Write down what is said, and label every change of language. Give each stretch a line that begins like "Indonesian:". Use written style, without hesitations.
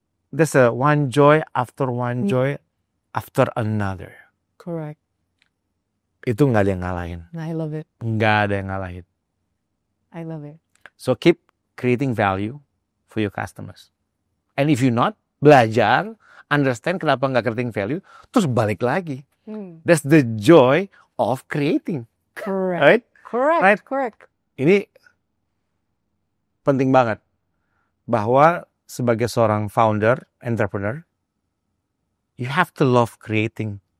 English: There's a one joy after one joy after another. Correct.
Indonesian: Itu nggak ada yang ngalahin.
English: I love it.
Indonesian: Nggak ada yang ngalahin.
English: I love it. So keep creating value for your customers. And if you not,
Indonesian: belajar,
English: understand
Indonesian: kenapa nggak
English: creating value,
Indonesian: terus balik lagi.
English: That's the joy of creating. Correct. Right? Correct.
Indonesian: Ini penting banget. Bahwa sebagai seorang founder, entrepreneur,
English: you have to love creating.